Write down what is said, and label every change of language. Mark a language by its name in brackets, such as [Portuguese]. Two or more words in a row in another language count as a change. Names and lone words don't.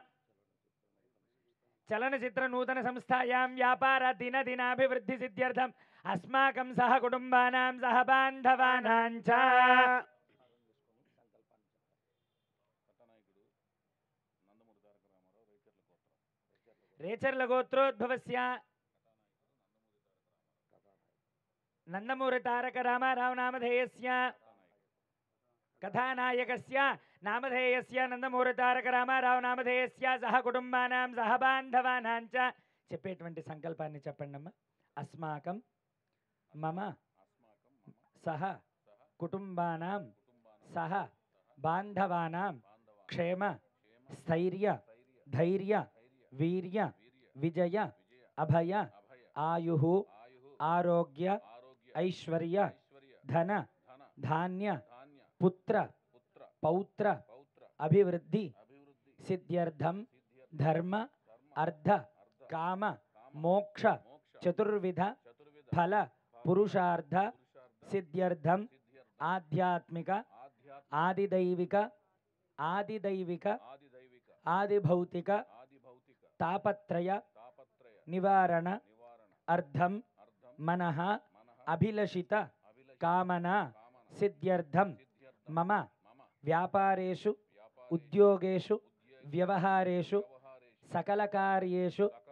[Sanskrit] चलनचित्र नूतन संस्थायां व्यापार दिनदिनाभिवृद्धि सिद्ध्यर्थम अस्माकं सह कुटुंबानां सह बांधवानां च रेचर्ल गोत्रोद्भवस्य नंदमूरि तारक रामाराव नामधेयस्य कथानायकस्य नामधेयस्य नंदमूरि तारक रामाराव नामधेयस्य सह कुटुंबानां सह बांधवानां च [Telugu] చెప్పేటువంటి సంకల్పాన్ని చెప్పండమ్మ [Sanskrit] अस्माकं मम सह कुटुंबानां सह बांधवानां क्षेम स्थैर्य धैर्य वीर्य विजय अभय आयुः आरोग्य ऐश्वर्य धन धान्य पुत्र पौत्र अभिवृद्धि सिद्ध्यर्थम धर्म అర్ధ కామ మోక్ష చతుర్విధ ఫల పురుషార్థ సిద్ధ్యర్థం ఆధ్యాత్మిక ఆదిదైవిక ఆదిభౌతిక తాపత్రయ నివారణ అర్థం మనః అభిలషిత కామనా సిద్ధ్యర్థం మమ వ్యాపారేషు ఉద్యోగేషు వ్యవహారేషు సకలకార్యేషు